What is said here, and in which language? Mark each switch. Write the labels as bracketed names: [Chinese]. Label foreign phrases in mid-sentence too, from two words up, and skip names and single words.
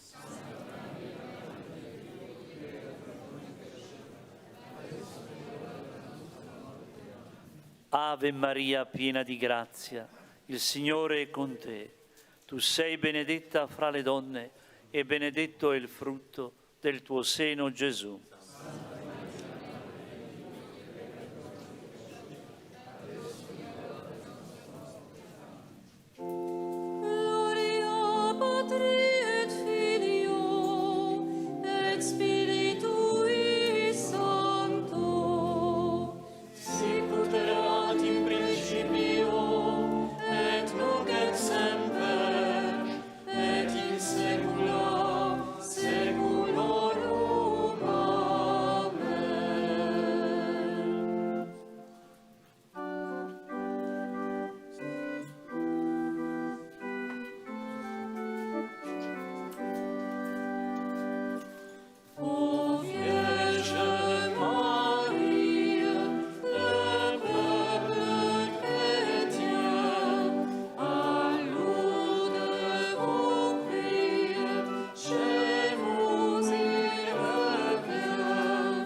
[Italian] Ave Maria, piena di grazia, il Signore è con te. Tu sei benedetta fra le donne, e benedetto è il frutto del tuo seno, Gesù. [Latin] Gloria Patri et Filio et Spiritui Sancto, sicut erat in principio, et nunc et semper, et in saecula saeculorum. Amen. [French] Ô Vierge Marie, le peuple chrétien, à Lourdes vous prie, chez vous il revient.